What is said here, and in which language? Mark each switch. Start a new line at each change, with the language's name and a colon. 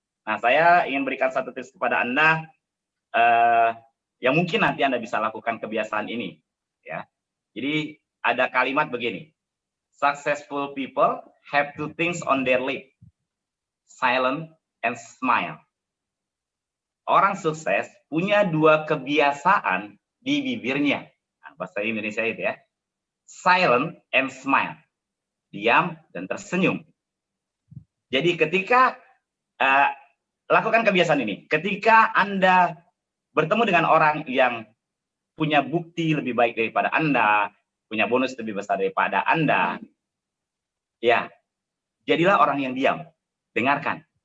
Indonesian: Nah, saya ingin berikan satu tips kepada Anda yang mungkin nanti Anda bisa lakukan kebiasaan ini. Ya. Jadi ada kalimat begini,
English: successful people have two things on their lip, silent and smile.
Indonesian: Orang sukses punya dua kebiasaan di bibirnya. Nah, bahasa Indonesia itu ya,
English: silent and smile,
Indonesian: diam dan tersenyum. Jadi ketika lakukan kebiasaan ini, ketika Anda bertemu dengan orang yang punya bukti lebih baik daripada Anda, punya bonus lebih besar daripada Anda, ya, jadilah orang yang diam. Dengarkan.